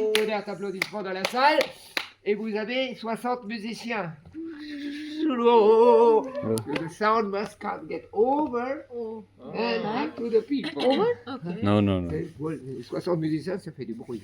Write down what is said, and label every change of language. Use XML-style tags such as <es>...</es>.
<fr>Tonnerre d'applaudissements dans la salle et vous avez 60 musiciens.</fr> <en>The sound must get over and up to the people.</en> <fr>Non, non, non. 60 musiciens, ça fait du bruit.</fr>